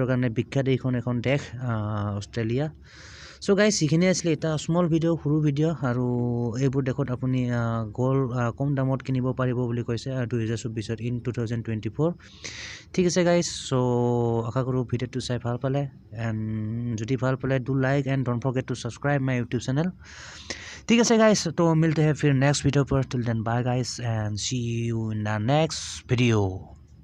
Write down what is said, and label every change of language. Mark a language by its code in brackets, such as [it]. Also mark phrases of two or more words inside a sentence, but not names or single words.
[as] কাৰণে বিখ্যাত এখন দেশ অষ্ট্ৰেলিয়া [en] so guys [as] এইখিনি আছিলে এটা [en] small video' [as] সৰু ভিডিঅ' আৰু এইবোৰ দেশত আপুনি গোল্ড কম দামত কিনিব পাৰিব বুলি কৈছে 2024 ইন 2024 ঠিক আছে গাইজ সো আশা কৰোঁ ভিডিঅ'টো চাই ভাল পালে এণ্ড যদি ভাল পালে [en] do like and don't forget to subscribe my YouTube channel [as] ঠিক আছে গাইজ তো [hi] मिलते हैं फिर नेक्स्ट वीडियो पर [en] till then bye guys and see you in the next video